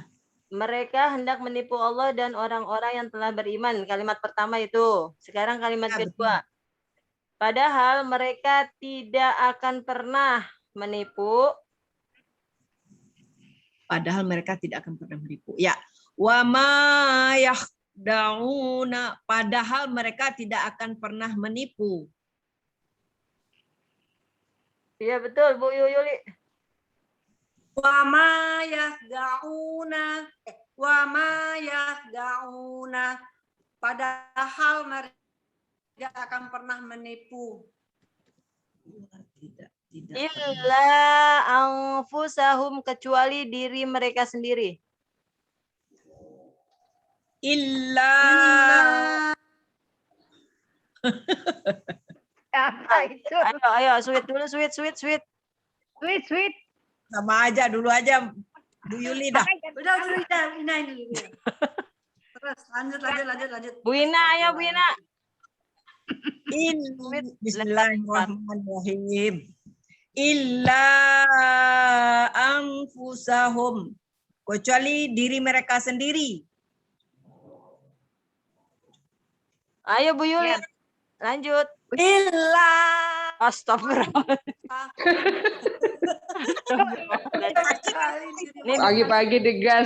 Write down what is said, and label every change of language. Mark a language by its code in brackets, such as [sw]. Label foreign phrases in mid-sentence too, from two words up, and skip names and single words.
[id] Mereka hendak menipu Allah dan orang-orang yang telah beriman. Kalimat pertama itu. Sekarang kalimat Ya, kedua. Padahal mereka tidak akan pernah menipu. Padahal mereka tidak akan pernah menipu. Ya, [ar] wa ma yakhda'una, [id] padahal mereka tidak akan pernah menipu. Iya betul Bu Yuli. [ar] Wa ma yakhda'una wa ma yakhda'una, [id] padahal mereka tidak akan pernah menipu Tidak. [ar] Illa anfusahum, [id] kecuali diri mereka sendiri. [ar] Illa [id] Apa itu? Ayo, sweet dulu, sweet. [en] Sweet, sweet. [id] sama aja dulu aja Bu Yuli dah. udah Ina dulu. Terus lanjut. Bu Ina, ayo Bu Ina. [ar] Bismillahirrahmanirrahim. Illa anfusahum, [id] kecuali diri mereka sendiri. Ayo Bu Yuli, Ya. lanjut. [ar] Illa [id] Astagfirullah. Ini Pagi-pagi digas.